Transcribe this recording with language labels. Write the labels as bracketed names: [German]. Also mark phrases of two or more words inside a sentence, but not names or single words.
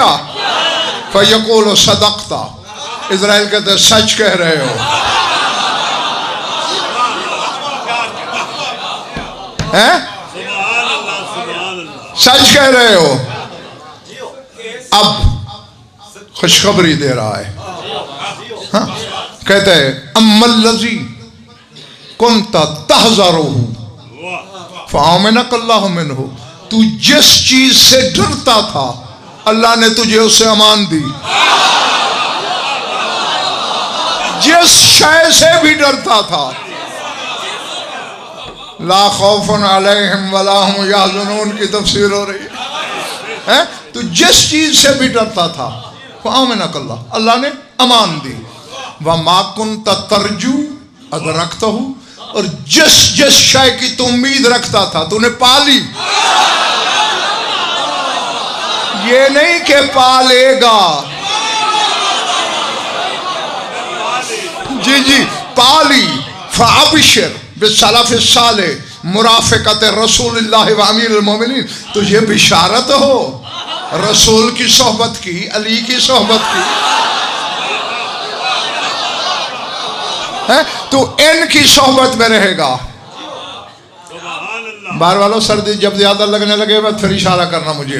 [Arabic] فيقول صدقت, [Urdu] عزرائیل کہتے سچ کہہ رہے ہو. ہیں? سچ کہہ رہے ہو۔ اب خوشخبری دے رہا ہے. ہاں؟ کہتے ہیں [Arabic] أما الذي كنت تحذره فآمنك الله منه, [Urdu] تو جس چیز سے ڈرتا تھا اللہ نے تجھے اس سے امان دی. جس شے سے بھی ڈرتا تھا, [Arabic] لا خوف عليهم ولا هم يحزنون [Urdu] کی تفسیر ہو رہی ہے. تو جس چیز سے بھی ڈرتا تھا फ़आमनकल्लाह, اللہ نے امان دی. [Arabic] وما كنت ترجو أدركته, [Urdu] اور جس جس شے کی تو امید رکھتا تھا تو نے پا لی. یہ نہیں کہ پالے گا، جی جی پا لی. [Arabic] فأبشر بالسلف الصالح مرافقة رسول الله وأمير المؤمنين, [Urdu] تو یہ بشارت ہو رسول کی صحبت کی، علی کی صحبت کی ہے، تو ان کی صحبت میں رہے گا. باہر والوں سردی جب زیادہ لگنے لگے میں پھر اشارہ کرنا مجھے.